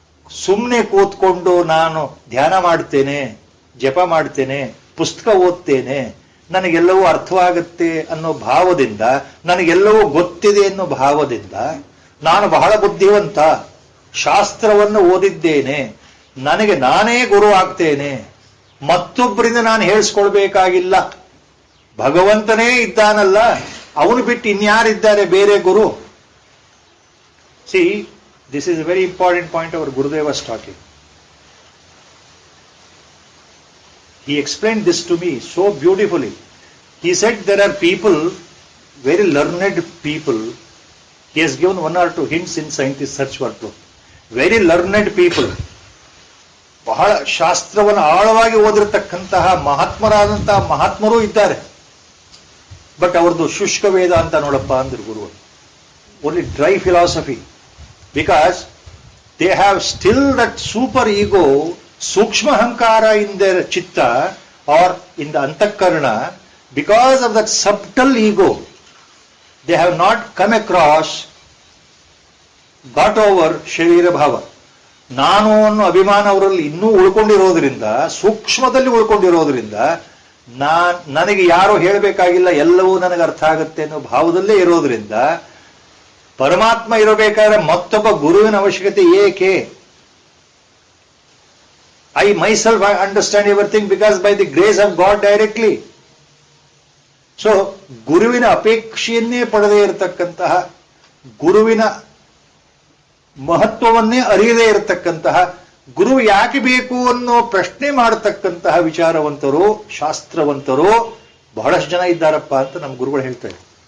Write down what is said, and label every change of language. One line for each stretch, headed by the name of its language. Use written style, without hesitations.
Kannada: ಸುಮ್ಮನೆ ಕೂತ್ಕೊಂಡು ನಾನು ಧ್ಯಾನ ಮಾಡ್ತೇನೆ, ಜಪ ಮಾಡ್ತೇನೆ, ಪುಸ್ತಕ ಓದ್ತೇನೆ, ನನಗೆಲ್ಲವೂ ಅರ್ಥವಾಗುತ್ತೆ ಅನ್ನೋ ಭಾವದಿಂದ, ನನಗೆಲ್ಲವೂ ಗೊತ್ತಿದೆ ಅನ್ನೋ ಭಾವದಿಂದ, ನಾನು ಬಹಳ ಬುದ್ಧಿವಂತ, ಶಾಸ್ತ್ರವನ್ನು ಓದಿದ್ದೇನೆ, ನನಗೆ ನಾನೇ ಗುರು ಆಗ್ತೇನೆ, ಮತ್ತೊಬ್ಬರಿಂದ ನಾನು ಹೇಳಿಸ್ಕೊಳ್ಬೇಕಾಗಿಲ್ಲ, ಭಗವಂತನೇ ಇದ್ದಾನಲ್ಲ, ಅವನು ಬಿಟ್ಟು ಇನ್ಯಾರಿದ್ದಾರೆ ಬೇರೆ ಗುರು.
English: See, this is a very important point our Gurudev was talking. He explained this to me so beautifully. He said there are people, very learned people. He has given 1 or 2 hints in scientist search workflow. Very learned people,
Kannada: ಬಹಳ ಶಾಸ್ತ್ರವನ್ನು ಆಳವಾಗಿ ಓದಿರತಕ್ಕಂತಹ ಮಹಾತ್ಮರಾದಂತಹ ಮಹಾತ್ಮರು ಇದ್ದಾರೆ. But ಅವ್ರದ್ದು ಶುಷ್ಕ ವೇದ ಅಂತ ನೋಡಪ್ಪ ಅಂದ್ರು ಗುರು.
English: Only dry philosophy. Because they have still that super ego, sukshma hankara in their chitta or in the antakarana. Because of that subtle ego, they have not come across, got over sharira bhava.
Kannada: ನಾನು ಅನ್ನೋ ಅಭಿಮಾನ ಅವರಲ್ಲಿ ಇನ್ನೂ ಉಳ್ಕೊಂಡಿರೋದ್ರಿಂದ, ಸೂಕ್ಷ್ಮದಲ್ಲಿ ಉಳ್ಕೊಂಡಿರೋದ್ರಿಂದ, ನನಗೆ ಯಾರೋ ಹೇಳಬೇಕಾಗಿಲ್ಲ, ಎಲ್ಲವೂ ನನಗೆ ಅರ್ಥ ಆಗುತ್ತೆ ಅನ್ನೋ ಭಾವದಲ್ಲೇ ಇರೋದ್ರಿಂದ, ಪರಮಾತ್ಮ ಇರಬೇಕಾದ್ರೆ ಮತ್ತೊಬ್ಬ ಗುರುವಿನ ಅವಶ್ಯಕತೆ ಏಕೆ?
English: I myself I understand everything because by the grace of God directly.
Kannada: So, ಗುರುವಿನ ಅಪೇಕ್ಷೆಯನ್ನೇ ಪಡೆದೇ ಇರತಕ್ಕಂತಹ, ಗುರುವಿನ ಮಹತ್ವವನ್ನೇ ಅರಿಯದೇ ಇರತಕ್ಕಂತಹ, ಗುರು ಯಾಕೆ ಬೇಕು ಅನ್ನೋ ಪ್ರಶ್ನೆ ಮಾಡತಕ್ಕಂತಹ ವಿಚಾರವಂತರು, ಶಾಸ್ತ್ರವಂತರು ಬಹಳಷ್ಟು ಜನ ಇದ್ದಾರಪ್ಪ ಅಂತ ನಮ್ಮ ಗುರುಗಳು ಹೇಳ್ತಾರೆ.